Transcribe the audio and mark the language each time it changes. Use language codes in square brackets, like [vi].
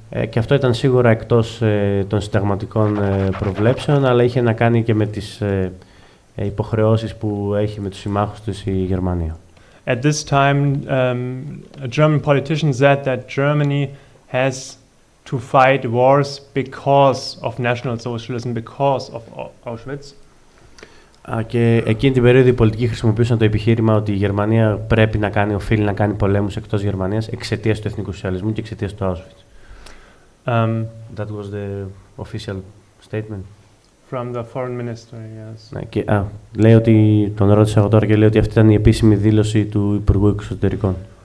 [el] Και αυτό ήταν σίγουρα εκτός των συνταγματικών προβλέψεων, αλλά είχε να κάνει και με τις υποχρεώσεις που έχει με τους συμμάχους τους η Γερμανία. [en] At this time, a German politician said that Germany has to fight wars because of National Socialism, because of Auschwitz. [el] Και εκείνη την περίοδο οι πολιτικοί χρησιμοποιούσαν το επιχείρημα ότι η Γερμανία πρέπει να κάνει, οφείλει να κάνει πολέμους εκτός Γερμανίας εξαιτίας του εθνικού σοσιαλισμού και εξαιτίας του Auschwitz. [en] That was the official statement. From the foreign minister, yes. [el] Και, λέει ότι, τον ρώτησα εγώ τώρα και λέει ότι αυτή ήταν η επίσημη δήλωση του Υπουργού Εξωτερικών.